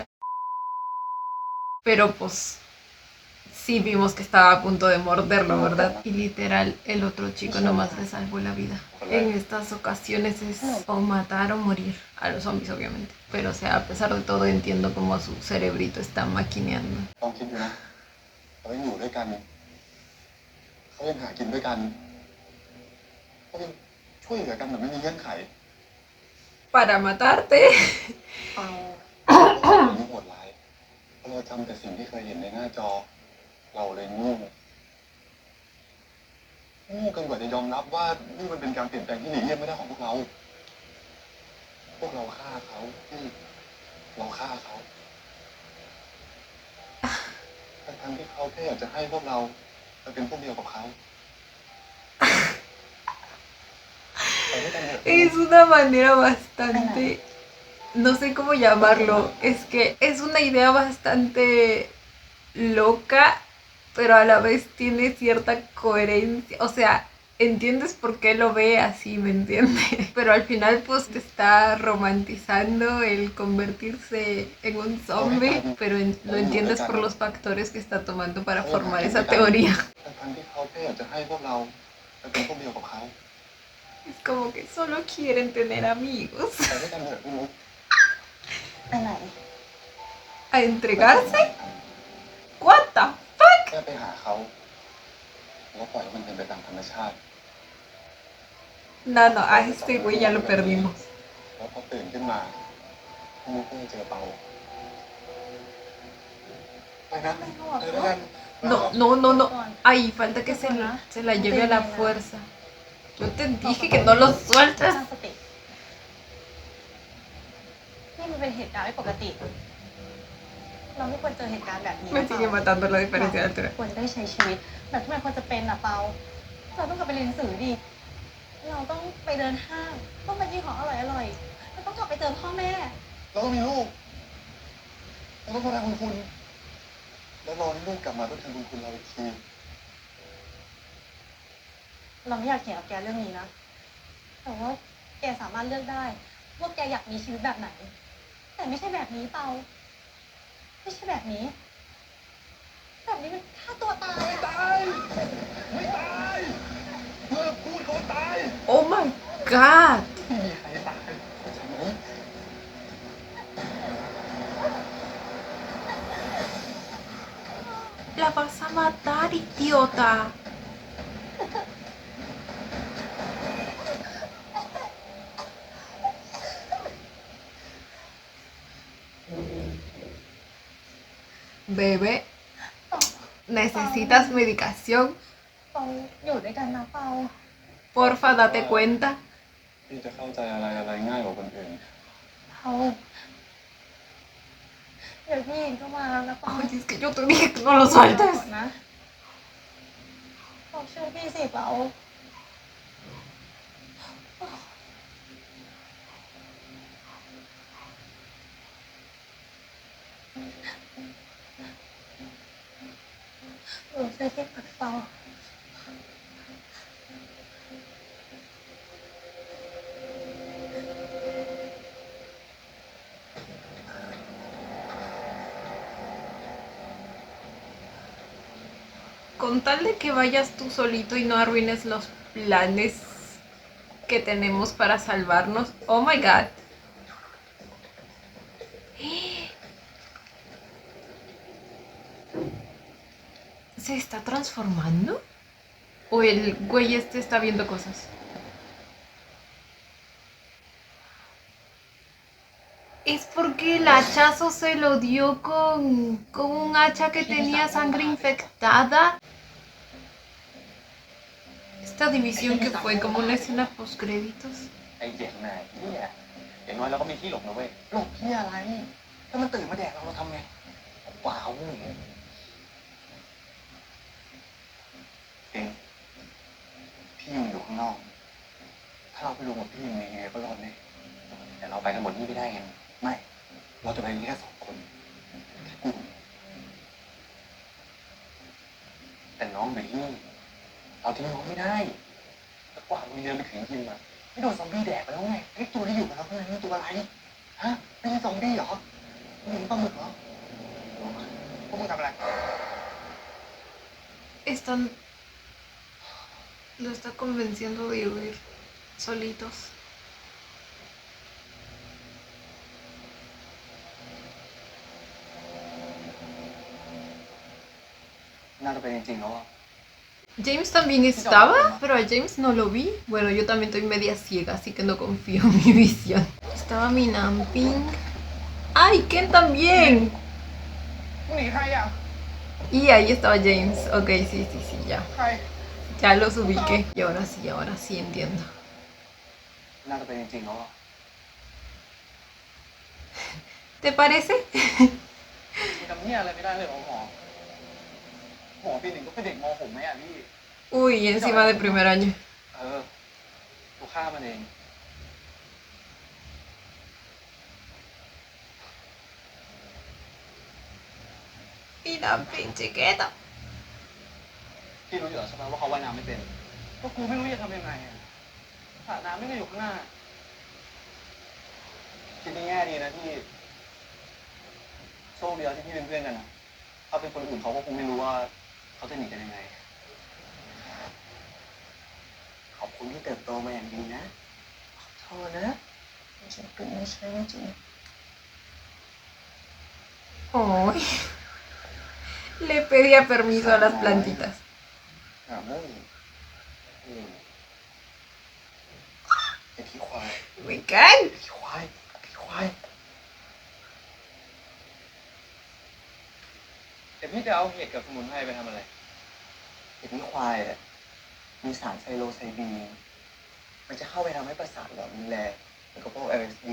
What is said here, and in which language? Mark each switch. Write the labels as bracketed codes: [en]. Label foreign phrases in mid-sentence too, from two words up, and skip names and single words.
[es] Pero pues sí vimos que estaba a punto de morderlo, ¿verdad? Y literal, el otro chico nomás le salvó la vida. En estas ocasiones es o matar o morir. A los zombies, obviamente. Pero, o sea, a pesar de todo, entiendo cómo su cerebrito está maquineando. [th] ลองคิดดูนะเรายังอยู่ด้วยกันเขายังหากินด้วยกันเขายังช่วยเหลือกันแบบไม่มีเงื่อนไข [es] Para matarte. [th] เปล่า นี่โหดร้ายเพราะเราจำแต่สิ่งที่เคยเห็นในหน้าจอ เราเลยโง่กันกว่าจะยอมรับว่านี่มันเป็นการเปลี่ยนแปลงที่หลีกเลี่ยงไม่ได้ของพวกเรา พวกเราฆ่าเขาที่เราฆ่าเขาทั้งที่เขาแค่อยากจะให้พวกเราไปเป็นพวกเดียวกับเขา [es] Es una manera bastante... No sé cómo llamarlo. Es que es una idea bastante loca, pero a la vez tiene cierta coherencia. O sea, entiendes por qué lo ve así, ¿me entiendes? Pero al final pues te está romantizando el convertirse en un zombie, pero lo entiendes por los factores que está tomando para formar esa teoría. [th] ทั้งที่เขาแค่อยากจะให้พวกเราไปเป็นพวกเดียวกับเขา [es] Es como que solo quieren tener amigos. [th] ไปด้วยกันเถอะพี่มุก ไปไหน [es] ¿A entregarse? [en] What the fuck? [th] ไป ไปหาเขาแล้วปล่อยให้มันเป็นไปตามธรรมชาติ [es] No, no, a este güey ya lo perdimos. [th] แล้วพอตื่นขึ้นมามุกก็เจอเปาไปนะเจอแล้วกัน [es] No, no, no, no. Ay, falta que se la lleve a la fuerza. Yo te dije que no lo [th] ตั้ [es] sueltes. [th] งสตินี่มันเป็นเหตุการณ์ไม่ปกติ เราไม่ควรเจอเหตุการณ์แบบนี้ [es] Me sigue matando la diferencia de altura. [th] ควรได้ใช้ชีวิตแบบที่มันควรจะเป็นอะเปาเราต้องกลับไปเรียนหนังสือดิเราต้องไปเดินห้างต้องไปกินของอร่อยๆเราต้องกลับไปเจอพ่อแม่ เราต้องมีลูกเราต้องทดแทนบุญคุณแล้วรอให้ลูกกลับมาทดแทนบุญคุณเราอีกที เราไม่อยากเถียงกับแกเรื่องนี้นะ แต่ว่าแกสามารถเลือกได้ว่าแกอยากมีชีวิตแบบไหน แต่ไม่ใช่แบบนี้เปาไม่ใช่แบบนี้ แบบนี้มันฆ่าตัวตายอะ ไม่ตายเลิกพูดเขาตาย [en] Oh my god. [th] ไม่มีใครตายเข้าใจไหม [es] La vas a matar, idiota. Bebé, ¿necesitas medicación? [th] เปาอยู่ด้วยกันนะเปา [es] Porfa, date cuenta. [th] พี่จะเข้าใจอะไรง่ายกว่าคนอื่น เปาเดี๋ยวพี่หญิงก็มาแล้วนะเปา [es] Ay, es que yo te dije que no lo sueltes. [th] ก่อนนะเปาเชื่อพี่สิเปาหนูช่วยพี่ปัดเปา [es] Con tal de que vayas tú solito y no arruines los planes que tenemos para salvarnos. [en] Oh my god. [es] ¿Se está transformando? ¿O el güey este está viendo cosas? Es porque el hachazo se lo dio con un hacha que tenía sangre infectada. Esta división que fue como una escena post créditos. [th] ไอ้เด็กน่ะเนี่ยอย่างน้อยเราก็มีที่หลบนะเว้ยหลบที่อะไร ถ้ามันตื่นมาแดกเราทำไงเปล่าเว้ยเองพี่ยังอยู่ข้างนอก ถ้าเราไปรวมกับพี่ยังไงก็รอดแน่แต่เราไปกันหมดนี่ไม่ได้ไงไม่ เราจะไปแค่2 คนแค่กู แต่น้องอยู่ที่นี่เราทิ้งน้องไม่ได้แล้วกว่ามึงเดินไปถึงยิมอะไม่โดนซอมบี้แดกไปแล้วไงไอ้ตัวที่อยู่กับเราข้างในนี่ตัวอะไรฮะไม่ใช่ซอมบี้เหรอมึงปลาหมึกเหรอพวกมึงทำอะไร [es] Están... Lo está convenciendo de huir solitos. [th] น่าจะเป็นจริงๆแล้วอะ [es] James también estaba, pero a James no lo vi. Bueno, yo también estoy media ciega, así que no confío en mi visión. Estaba mi Namping. ¡Ay, Ken también! [th] มึงหนีใครอ่ะ [es] Y ahí estaba James. Ok, sí, sí, sí, ya. [th] ใคร [es] Ya los ubiqué. Y ahora sí entiendo. [th] น่าจะเป็นจริงๆแล้วอะ [es] ¿Te parece? [th] มึงทำเหี้ยอะไรไม่ได้เลยเหรอหมอหมอปี 1ก็เป็นเด็กม .6 ไหมอ่ะพี่ [es] Uy, y encima de primer año. [th] กูฆ่ามันเอง [es] Y Namping, chiquito. [th] พี่รู้อยู่แล้วใช่ไหมว่าเขาว่ายน้ำไม่เป็น ก็กูไม่รู้จะทำยังไงอ่ะสระน้ำไม่ได้อยู่ข้างหน้า คิดในแง่ดีนะที่โชคดีแล้วที่พี่เป็นเพื่อนกันนะถ้าเป็นคนอื่นเขาก็คงไม่รู้ว่าเขาจะหนีกันยังไง ขอบคุณที่เติบโตมาอย่างดีนะขอโทษนะฉันเป็นไม่ใช่จริง [es] Ay. Le pedía permiso a las plantitas. [th] หามุ่งไอ้ขี้ควาย [es] Me caen. [th] ไอ้ขี้ควายไอ้ขี้ควาย แต่พี่จะเอาเห็ดกับสมุนไพรไปทำอะไร ไอ้ขี้ควายอ่ะมีสารไซโลไซบีนมันจะเข้าไปทำให้ประสาทหลอนรุนแรงเหมือนกับพวก LSD